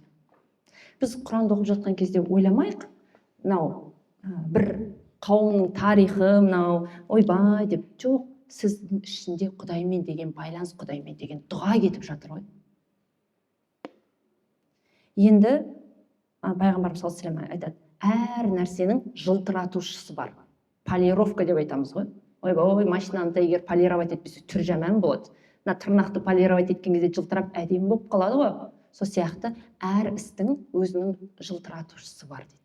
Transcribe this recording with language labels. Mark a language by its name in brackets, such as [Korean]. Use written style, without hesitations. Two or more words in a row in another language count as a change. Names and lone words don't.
[Kazakh] Біз Құранды оқып жатқан кезде ойламайық, мынау бір қауымның тарихы, мынау ойбай деп, жоқ, сіздің ішінде Құдаймен деген байланыс, Құдаймен деген дұға кетіп жатыр ғой. Енді пайғамбарымыз [Arabic] صلى الله عليه وسلم [Kazakh] айтады: әр нәрсенің жылтыратушысы бар. Полировка деп айтамыз ғой. Ойбай, машинаны егер полировать етпесе түр жаман болады. Мына тырнақты полировать еткен кезде жылтырап әдемі болып қалады ғой. Сол сияқты әр істің өзінің жылтыратушысы бар дейді.